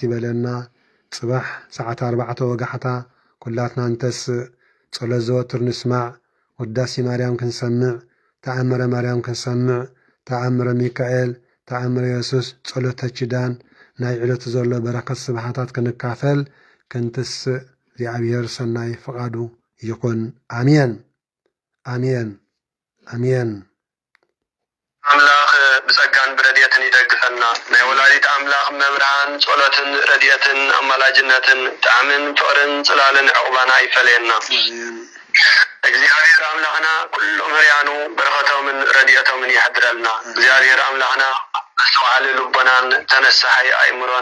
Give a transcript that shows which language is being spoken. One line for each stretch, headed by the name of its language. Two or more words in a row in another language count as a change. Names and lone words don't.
Tigrinya: ይበለና ጽባሕ ሰዓት 4 ወጋሕታ ኩላትና እንተስ ጸሎት ዘወትር ንስማዕ ወዳሲ ማርያም ክንሰምዕ ተኣምረ ማርያም ክንሰምዕ ተኣምረ ሚካኤል ተኣምረ ኢየሱስ ጸሎተ ኪዳን ናይ ዕለቱ ዘሎ በረከት ስብሓታት ክንካፈል ክንትስእ እግዚአብሔር ሰናይ ፍቃዱ ይኩን አሜን አሜን አሜን አምላክ ብጸጋን ብረድኤትን ይደግፈና ናይ ወላዲት አምላክ መብርሃን ጸሎትን ረድኤትን አማላጅነትን ጣዕምን ፍቅርን ጽላልን ዕቁባና ይፈለየና እግዚአብሔር አምላክና ኩሎም ህርያኑ በረከቶምን ረድኤቶምን ይሕድረልና እግዚአብሔር አምላክና መስዋዕል ልቦናን ተነሳሐይ አይምሮን